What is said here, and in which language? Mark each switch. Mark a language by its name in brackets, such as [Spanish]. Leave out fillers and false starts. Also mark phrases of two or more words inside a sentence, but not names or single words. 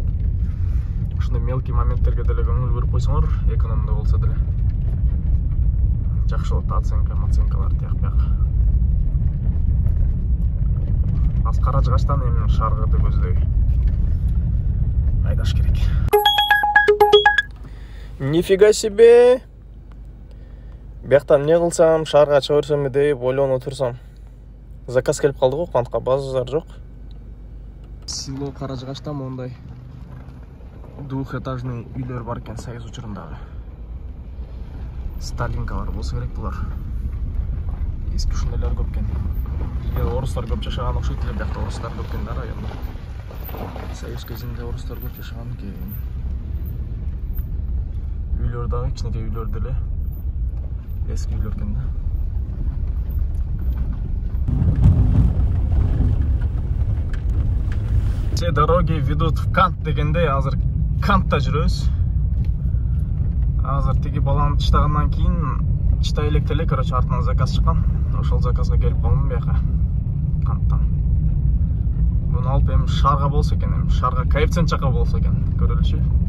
[Kyrgyz] Ушундай мелкий моменттерге деле көңүл буруп койсоңор, экономдо болсо деле жакшы болот. Оценкалар тияк-бияк. Аз Каражыгачтан эми Шаргарды көздөй айдаш керек. [Russian] Нифига себе! [Kyrgyz] Бияктан эмне кылсам, шаарга чыга берсемби деп ойлонуп турсам. Заказ келип калды го, кантка базар жок. Село Каражыгачта мондай двухэтажный үйлөр бар экен, Союз учурундагы. Сталинкалар болсо керек булар. Эски ушундайлар көп экен. Орустар көп жашаган окшойт эле, биякта орустар көп экен да районда. Союз кезинде орустар көп жашаган экен. Үйлөр дагы кичинекей үйлөр деле. Эски үйлөр экен да. [Russian] Все дороги ведут в Кант [Kyrgyz] дегенде, азыр Кантта жүрөбүз. Азыр тиги баланы чытагандан кийин чытай электе эле, короче, артынан заказ чыккан. Ошол заказга келип калдым бияка Канттан. Буну алып эми Шарга болсо экен, Шарга коэффициент жака болсо экен, көрөлүчү.